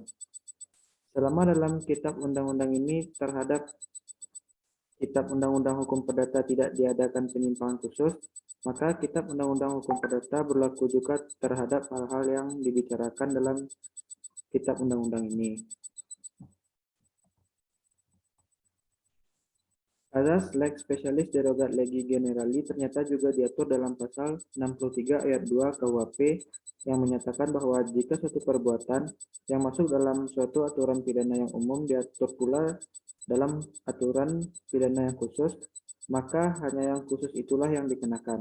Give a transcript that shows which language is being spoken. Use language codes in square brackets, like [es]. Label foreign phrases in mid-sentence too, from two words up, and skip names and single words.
[id] Selama dalam Kitab Undang-Undang ini terhadap Kitab Undang-Undang Hukum Perdata tidak diadakan penyimpangan khusus, maka Kitab Undang-Undang Hukum Perdata berlaku juga terhadap hal-hal yang dibicarakan dalam Kitab Undang-Undang ini. Azas [la] lex specialis derogat legi generali [id] ternyata juga diatur dalam pasal 63 ayat 2 KUHP yang menyatakan bahwa jika suatu perbuatan yang masuk dalam suatu aturan pidana yang umum diatur pula dalam aturan pidana yang khusus, maka hanya yang khusus itulah yang dikenakan.